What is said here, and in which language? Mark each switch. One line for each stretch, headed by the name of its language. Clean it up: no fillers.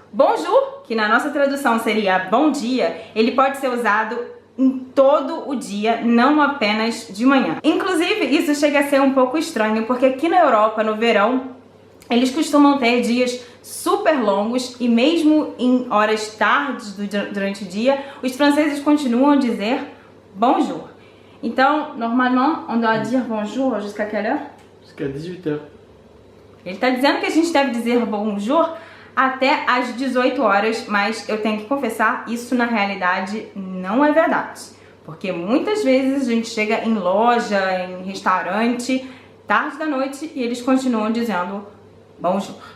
Portuguese: Bonjour, que na nossa tradução seria bom dia, ele pode ser usado em todo o dia, não apenas de manhã. Inclusive, isso chega a ser um pouco estranho, porque aqui na Europa, no verão, eles costumam ter dias super longos e mesmo em horas tardes durante o dia, os franceses continuam a dizer bonjour. Então,
French: normalement, on doit dire bonjour jusqu'à quelle heure? Jusqu'à 18h.
Portuguese: Ele está dizendo que a gente deve dizer bonjour até às 18 horas, mas eu tenho que confessar, isso na realidade não é verdade. Porque muitas vezes a gente chega em loja, em restaurante, tarde da noite e eles continuam dizendo bonjour.